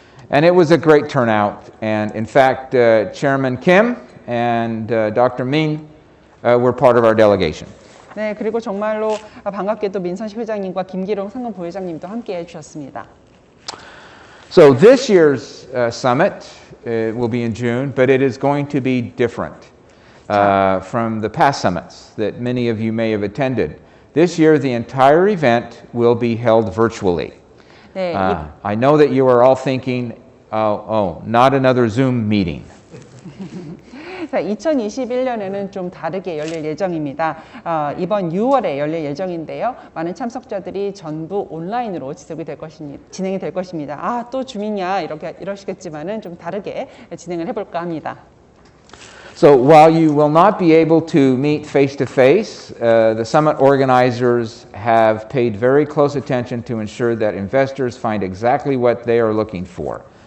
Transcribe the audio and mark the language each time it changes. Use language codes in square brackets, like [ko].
[en] And it was a great turnout. And in fact, Chairman Kim and Dr. Min were part of our delegation. [ko] 네, 그리고 정말로 반갑게도 민선식 회장님과 김기룡 상금 부회장님도 함께 해주셨습니다. [en] So this year's summit will be in June, but it is going to be different from the past summits that many of you may have attended. This year, the entire event will be held virtually. [ko] 네, [en] I know that you are all thinking, oh, not another Zoom meeting. [ko] 2021년에는 좀 다르게 열릴 예정입니다. 이번 6월에 열릴 예정인데요. 많은 참석자들이 전부 온라인으로 진행이 될 것입니다. 아, 또 줌이냐 이러시겠지만은 좀 다르게 진행을 해볼까 합니다. [en] So while you will not be able to meet face to face, the summit organizers have paid very close attention to ensure that investors find exactly what they are looking for.